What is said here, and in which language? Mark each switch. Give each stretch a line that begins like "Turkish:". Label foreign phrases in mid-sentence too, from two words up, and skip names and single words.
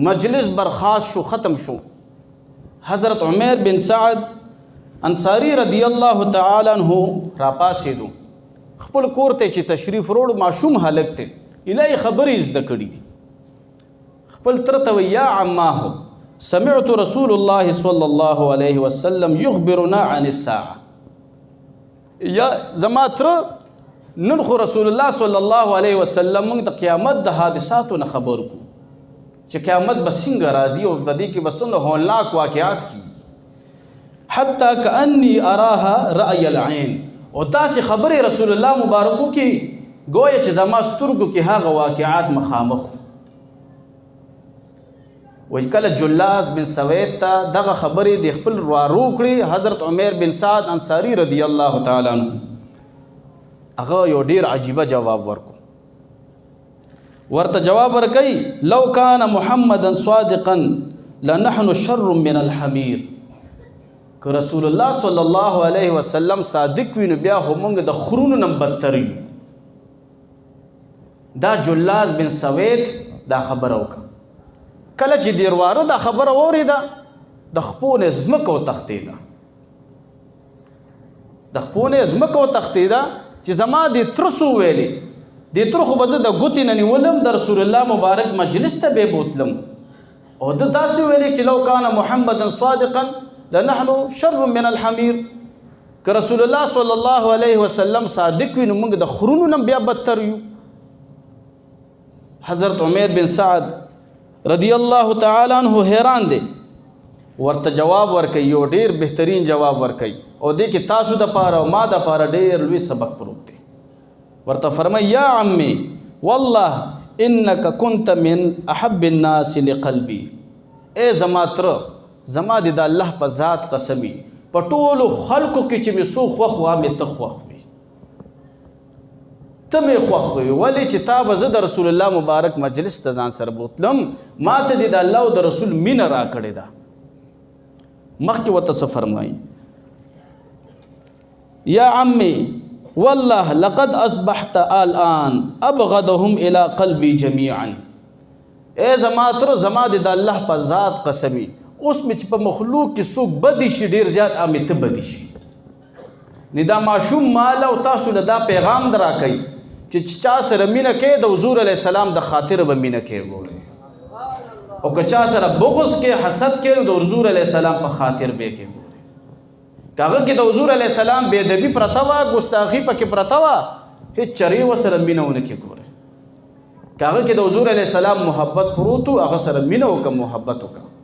Pashto: مجلس برخاست شو، ختم شو. حضرت عمیر بن سعد انصاری
Arabic: رضی الله تعالی عنہ
Pashto: را پاسېدو، خپل کور ته چې تشریف وروړ، ماشوم هلک دی، ایله خبرې زده کړي دي. خپل تر ته
Arabic: یا عماه سمعت رسول الله صلی الله علیه وسلم یخبرنا عن الساعه.
Pashto: یا زما تر نن خو رسول الله
Arabic: صلی الله علیه وسلم
Pashto: موږ د قیامت د حادثاتو نه خبر کو چې قیامت به څنګه راځي او د دې کې به څومره هولناک واقعات کیږي.
Arabic: حتی کأنی اراها رأی العین،
Pashto: او داسې خبرې رسول الله مبارکو کې گویا چې زما سترګو کې هغه واقعات مخامخ. وایي کله جلاس بن سوید ته دغه خبرې د خپل وارو کړي حضرت عمیر بن سعد انصاری
Arabic: رضی الله تعالی عنہ،
Pashto: هغه یو ډیر عجیبه جواب ورکو. ورته جواب ورکوي
Arabic: لو کان محمدا صادقا لنحن شر من الحمیر.
Pashto: که رسول الله
Arabic: صلی الله علیه وسلم
Pashto: صادق وي نو بیا خو موږ د خرونو نه بدتر یو. دا جلاس بن سوید دا خبره وکړه. کله چې دیرواره دا خبره واورېده د خپو نه ځمکه وتښتېده، د خپو نه ځمکه وتښتېده چې زما د تره څه ویلې، د تره خو به زه د ګوتې نه نیولم د رسول الله مبارک مجلس ته به بوتلم او د داسې ویلې چې
Arabic: لو کان محمدا صادقا لنحن شر من الحمیر.
Pashto: که رسول الله
Arabic: صلی الله علیه وسلم
Pashto: صادق وي نو موږ د خرونو نه بیا بدتر یو. حضرت عمیر بن سعد
Arabic: رضی الله تعالی عنہ
Pashto: حیران دی، ورته جواب ورکوي، یو ډیر بهترین جواب ورکوي او دې کې تاسو د پاره او ما د پاره ډیر لوی سبق پروت دی. ورته فرمای
Arabic: یا عمي والله انك كنت من احب الناس لقلبي.
Pashto: اے زما تر، زما د الله په ذات قسمی، په ټولو خلکو کې چې مې څوک خوښ وه مې ته خوښ وي، ته مې خوښ وي. ولې چې تا به زه د رسول الله مبارک مجلس ته ځان سره بوتلم، ما ته د الله او د رسول مینه را کړې ده، مخکې ورته څه فرمایي
Arabic: یا عمي والله لقد اصبحت الان ابغضهم الى قلبي جميعا
Pashto: اے زما تر زما د الله په ذات قسمی اوس مې چې په مخلوق کې څوک بدی شي ډیر زیات امې ته بدی شي ندا ماشوم مال او تاسو له دا پیغام درا کوي چې چا سره مینه کې د حضور
Arabic: علی السلام
Pashto: د خاطر به مینه کې ګوري او که چا سره بغض کې حسد کې د حضور
Arabic: علی السلام
Pashto: په خاطر به کې ګوري کاغه کې د حضور
Arabic: علی السلام
Pashto: بے ادبی پرتا وا ګستاخی پکې پرتا وا هیڅ چری وسره مینهونه کې ګوري کاغه کې د حضور علی السلام محبت پروتو هغه سره مینه او کوم محبت وکا